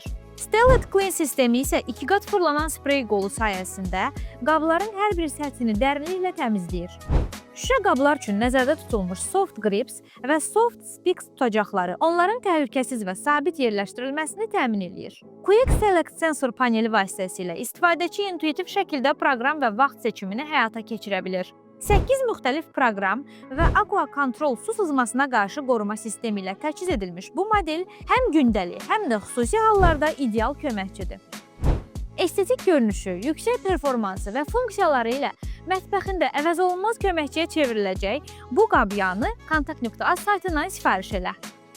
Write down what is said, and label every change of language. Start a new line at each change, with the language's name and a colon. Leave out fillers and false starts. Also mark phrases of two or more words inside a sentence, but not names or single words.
Azerbaijani: Stellet Clean sistemi isə 2 qat fırlanan sprey qolu sayəsində qabların hər bir səthini dərinliklə təmizləyir. Şüşə qablar üçün nəzərdə tutulmuş
English: Soft Grips
Azerbaijani: və
English: Soft Sticks
Azerbaijani: tutacaqları onların təhlükəsiz və sabit yerləşdirilməsini təmin eləyir.
English: Quick Select
Azerbaijani: sensor paneli vasitəsilə istifadəçi intuitiv şəkildə proqram və vaxt seçimini həyata keçirə bilir. 8 müxtəlif proqram və
English: Aqua Control
Azerbaijani: su sızmasına qarşı qoruma sistemi ilə təchiz edilmiş bu model həm gündəlik, həm də xüsusi hallarda ideal köməkçidir. Estetik görünüşü, yüksək performansı və funksiyaları ilə mətbəxində əvəzolunmaz köməkçiyə çevriləcək bu qabyanı kontakt.az saytından sifariş elə.